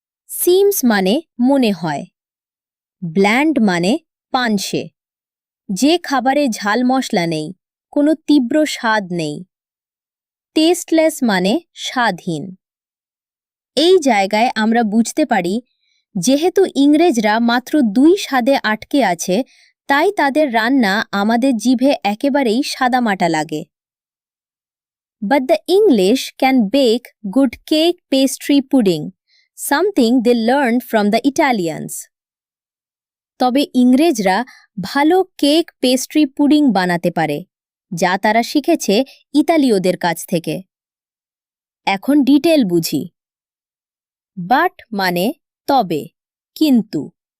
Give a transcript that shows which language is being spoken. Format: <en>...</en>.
<bn>Seems মানে মনে হয়। ব্ল্যান্ড মানে পানসে, যে খাবারে ঝাল মশলা নেই, কোনো তীব্র স্বাদ নেই। টেস্টলেস মানে স্বাদহীন। এই জায়গায় আমরা বুঝতে পারি, যেহেতু ইংরেজরা মাত্র 2 স্বাদে আটকে আছে, তাই তাদের রান্না আমাদের জিভে একেবারেই সাদামাটা লাগে।</bn> <en>But the English can bake good cake pastry pudding, something they learned from the Italians.</en> <bn>তবে ইংরেজরা ভালো কেক পেস্ট্রি পুডিং বানাতে পারে, যা তারা শিখেছে ইতালীয়দের কাছ থেকে। এখন ডিটেল বুঝি। বাট মানে তবে, কিন্তু।</bn>